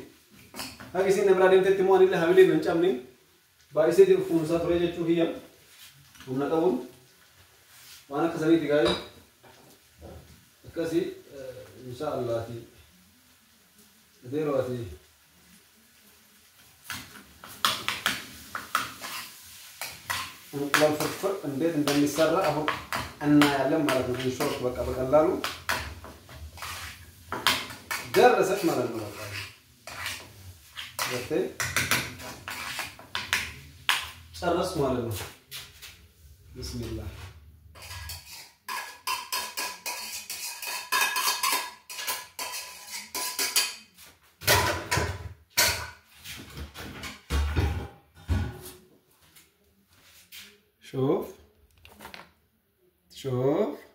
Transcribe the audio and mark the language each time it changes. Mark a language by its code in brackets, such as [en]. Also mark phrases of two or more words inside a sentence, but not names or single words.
[om] Akka isin nama deemtetti immoo anillee hamilee hin cabne baay'isee kunuunsaa ture jechuu hiyya. Humna qabuun waan akka saniiti gaarii akkasii [ar] إن شاء الله [om] deerooti. [am] እንቁላል ፍርፍር እንዴት እንደሚሰራ አሁን እናያለን ማለት ነው። ሾርት በቃ በቀላሉ ደረሰች ማለት ነው። በቃ ወጥቴ ጨረስ ማለት ነው። ቢስሚላህ [ar] شوف شوف